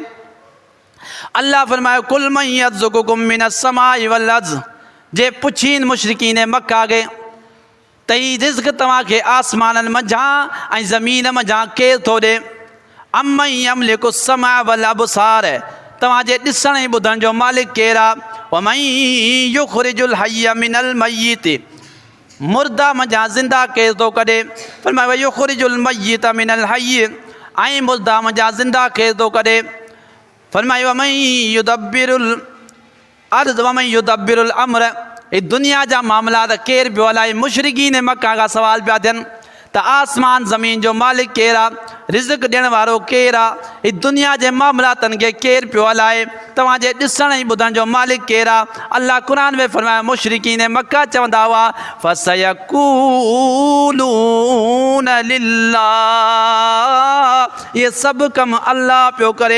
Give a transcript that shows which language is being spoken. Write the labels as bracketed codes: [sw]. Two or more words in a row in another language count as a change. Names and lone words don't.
[sd] अल्लाह फरमायो [ar] قل من يرزقكم من السماء والأرض, [sd] जे पुछीन मुशरिकीन मक्का खे त ही रिज़्क़ तव्हांखे आसमाननि मंझां ऐं ज़मीन मंझां केरु थो ॾिए? [ar] أمن يملك السمع والأبصار, [sd] तव्हांजे ॾिसण ऐं ॿुधण जो मालिक केरु आहे? [ar] ومن يخرج الحي من الميت, [sd] मुर्दा मंझां ज़िंदा केरु थो कढे? फरमायो [ar] يخرج الميت من الحي, [sd] ऐं मुर्दा मंझां ज़िंदा केरु थो कढे? [ar] फरमायो ومن يدبر الأرض ومن يدبر الأمر, [sd] ही दुनिया जा मामलात केरु पियो हलाए? मुशरिकीन मक्का खां सवाल पिया थियनि त आसमान ज़मीन जो मालिक केरु आहे? रिज़्क़ ॾियण वारो केरु आहे? ही दुनिया जे मामलातनि खे केरु पियो हलाए? तव्हांजे ॾिसण ऐं ॿुधण जो मालिक केरु आहे? अल्लाह क़ुरान में फरमायो मुशरिकीन मक्का चवंदा हुआ [ar] فسيقولون لله, [sd] इहे सभु कमु अल्लाह पियो करे।